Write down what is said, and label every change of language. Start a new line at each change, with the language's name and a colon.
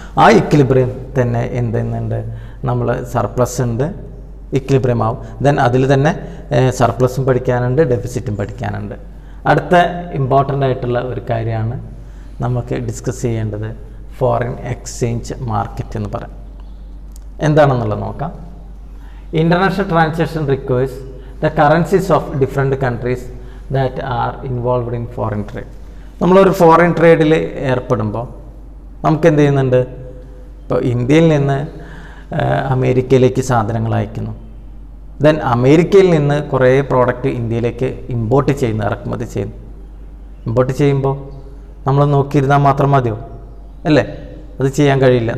Malayalam: ആ ഇക്വിലിബ്രിയം തന്നെ എന്തെന്നുണ്ട്? നമ്മൾ സർപ്ലസ് ഉണ്ട്, ഇക്വിലിബ്രിയം ആവും. ദെൻ അതിൽ തന്നെ സർപ്ലസും പഠിക്കാനുണ്ട്, ഡെഫിസിറ്റും പഠിക്കാനുണ്ട്. അടുത്ത ഇമ്പോർട്ടൻ്റ് ആയിട്ടുള്ള ഒരു കാര്യമാണ് നമുക്ക് ഡിസ്കസ് ചെയ്യേണ്ടത് ഫോറിൻ എക്സ്ചേഞ്ച് മാർക്കറ്റ് എന്ന് പറയാം. എന്താണെന്നുള്ളത് നോക്കാം.
English: International transaction requires the currencies of different countries that are involved in foreign trade.
Malayalam: നമ്മളൊരു ഫോറിൻ ട്രേഡിൽ ഏർപ്പെടുമ്പോൾ നമുക്ക് എന്ത് ചെയ്യുന്നുണ്ട്? ഇപ്പോൾ ഇന്ത്യയിൽ നിന്ന് അമേരിക്കയിലേക്ക് സാധനങ്ങൾ അയക്കുന്നു. ദെൻ അമേരിക്കയിൽ നിന്ന് കുറേ പ്രോഡക്റ്റ് ഇന്ത്യയിലേക്ക് ഇമ്പോർട്ട് ചെയ്യുന്നു, ഇറക്കുമതി ചെയ്യുന്നു. ഇമ്പോർട്ട് ചെയ്യുമ്പോൾ നമ്മൾ നോക്കിയിരുന്നാൽ മാത്രം മതിയോ? അല്ലേ? അത് ചെയ്യാൻ കഴിയില്ല.